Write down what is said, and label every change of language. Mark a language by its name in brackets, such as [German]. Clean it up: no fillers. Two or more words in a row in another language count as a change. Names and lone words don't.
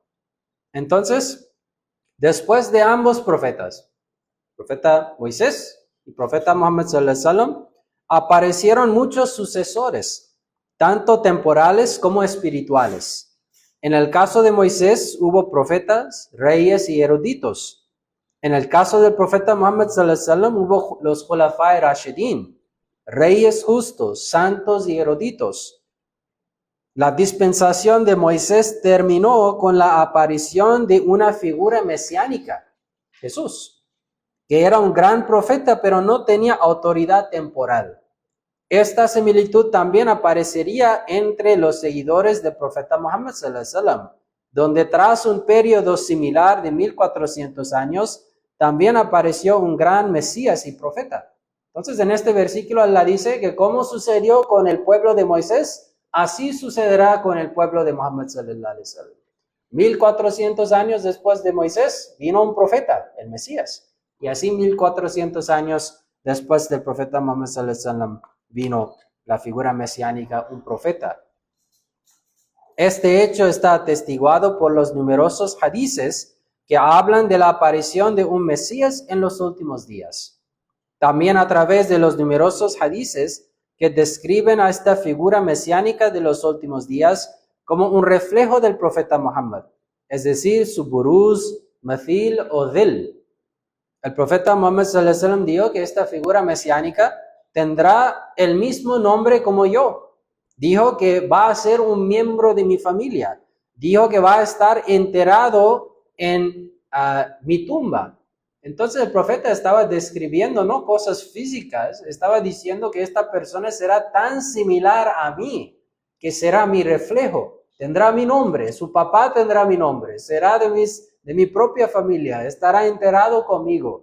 [Spanish] Entonces, después de ambos profetas, profeta Moisés y profeta Muhammad [Arabic] صلى الله عليه وسلم, [Spanish] aparecieron muchos sucesores, tanto temporales como espirituales. En el caso de Moisés hubo profetas, reyes y eruditos. En el caso del profeta Muhammad [Arabic] صلى الله عليه وسلم [Spanish] hubo los [Arabic] خلفاء راشدين, [Spanish] reyes justos, santos y eruditos. La dispensación de Moisés terminó con la aparición de una figura mesiánica, Jesús, que era un gran profeta pero no tenía autoridad temporal. Esta similitud también aparecería entre los seguidores del profeta Muhammad [Arabic] صلى الله عليه وسلم, [Spanish] donde tras un periodo similar de 1400 años, también apareció un gran Mesías y profeta. Entonces en este versículo Allah dice que como sucedió con el pueblo de Moisés, así sucederá con el pueblo de Muhammad [Arabic] صلى الله عليه وسلم. [Spanish] 1400 años después de Moisés vino un profeta, el Mesías, y así 1400 años después del profeta Muhammad [Arabic] صلى الله عليه وسلم [Spanish] vino la figura mesiánica, un profeta. Este hecho está atestiguado por los numerosos hadices que hablan de la aparición de un Mesías en los últimos días. También a través de los numerosos hadices que describen a esta figura mesiánica de los últimos días como un reflejo del profeta Muhammad, es decir, su buruz, mathil o dhil. El profeta Muhammad [Arabic] صلى الله عليه وسلم [Spanish] dijo que esta figura mesiánica tendrá el mismo nombre como yo. Dijo que va a ser un miembro de mi familia. Dijo que va a estar enterrado en mi tumba. Entonces el profeta estaba describiendo no cosas físicas, estaba diciendo que esta persona será tan similar a mí, que será mi reflejo, tendrá mi nombre, su papá tendrá mi nombre, será de mi propia familia, estará enterrado conmigo.